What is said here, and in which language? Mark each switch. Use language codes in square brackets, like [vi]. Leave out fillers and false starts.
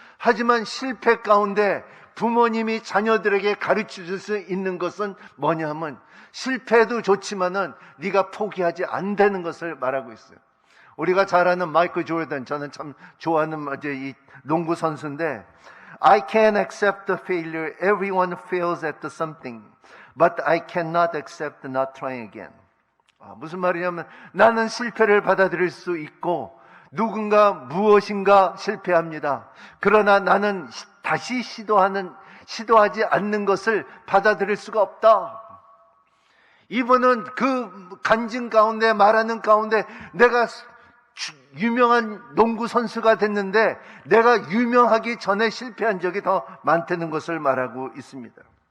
[ko] 하지만 실패 가운데 부모님이 자녀들에게 가르쳐줄 수 있는 것은 뭐냐 하면, 실패도 좋지만은 네가 포기하지 않는 것을 말하고 있어요. 우리가 잘 아는 마이클 조던, 저는 참 좋아하는 이 농구 선수인데, [en] I can accept the failure. Everyone fails at something. But I cannot accept not trying again. [ko] 무슨 말이냐면, 나는 실패를 받아들일 수 있고 누군가 무엇인가 실패합니다. 그러나 나는 다시 시도하지 않는 것을 받아들일 수가 없다. 이분은 그 간증 가운데, 말하는 가운데, 내가 유명한 농구 선수가 됐는데 내가 유명하기 전에 실패한 적이 더 많다는 것을 말하고 있습니다.